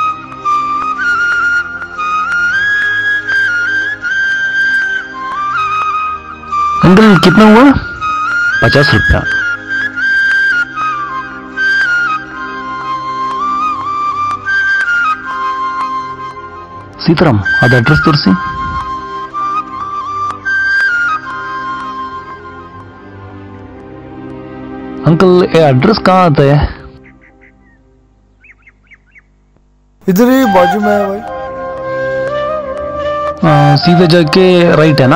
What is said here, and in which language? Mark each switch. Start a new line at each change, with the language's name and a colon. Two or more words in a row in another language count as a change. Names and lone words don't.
Hindi: अंकल कितना हुआ?
Kannada: 50 रुपया। सीताराम ಅದು ಅಡ್ರೆಸ್ ತೋರಿಸಿ.
Hindi: अंकल ये एड्रेस कहाँ आता है? इधर ही बाजू में है भाई। सीधे जाके राइट है ना?